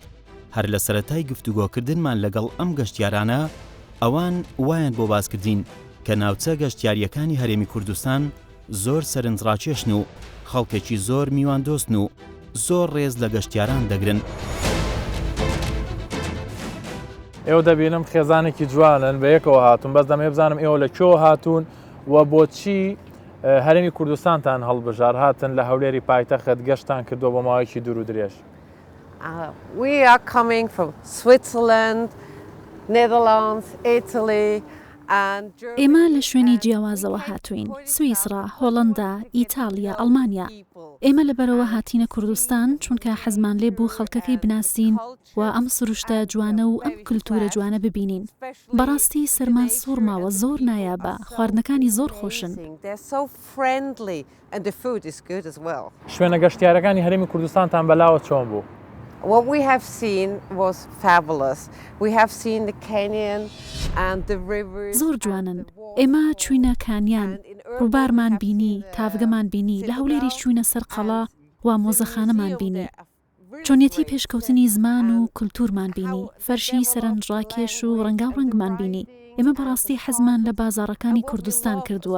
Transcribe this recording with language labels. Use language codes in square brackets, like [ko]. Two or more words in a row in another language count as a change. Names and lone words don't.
[ckb] هەر لە سەرەتای گفتوگۆکردنمان لەگەڵ ئەم گەشتیارانە ئەوان وایان بۆ باسکردین کە ناوچە گەشتیاریەکانی هەرێمی کوردستان زۆر سەرنجڕاکێشن و خەڵکێکی زۆر میوان دۆستن و زۆر ڕێز لە گەشتیاران دەگرن. ئێوە دەبینم خێزانێکی جوانن بە یەکەوە هاتون، بەس دەمێ بزانم ئێوە لە کێوە هاتوون و بۆچی هەرێمی کوردستانتان هەڵبژار هاتن لە هەولێری پایتەخت گەشتان کردووە بۆ ماوەیەکی دوور و درێژ. [en] We are coming from Switzerland, Netherlands, Italy. [ckb] ئێمە لە شوێنی جیاوازەوە هاتوین، سویسرا، هۆڵەندا، ئیتالیا، ئەڵمانیا. ئێمە لەبەرەوە هاتینە کوردستان چونکە حەزمان لێ بوو خەڵکەکەی بناسین و ئەم سروشتە جوانە و ئەم کولتورە جوانە ببینین. بەڕاستی سەرمان سوورماوە زۆر نایابە، خواردنەکانی زۆر خۆشن. شوێنە گەشتیارەکانی هەرێمی کوردستانتان بەلاوە چۆن بوو؟ [en] What we have seen was fabulous. We have seen the canyon and the rivers. [ckb] زۆر جوانن. ئێمە چوینە کانیان، ڕووبارمان بینی، تاڤگەمان بینی، لە هەولێری چوینە سەر قەڵا و مۆزەخانەمان بینی. چۆنیەتی پێشکەوتنی زمان و کولتورمان بینی، فەرشی سەرنجڕاکێش و ڕەنگاوڕەنگمان بینی. ئێمە بەڕاستی حەزمان لە بازاڕەکانی کوردستان کردووە.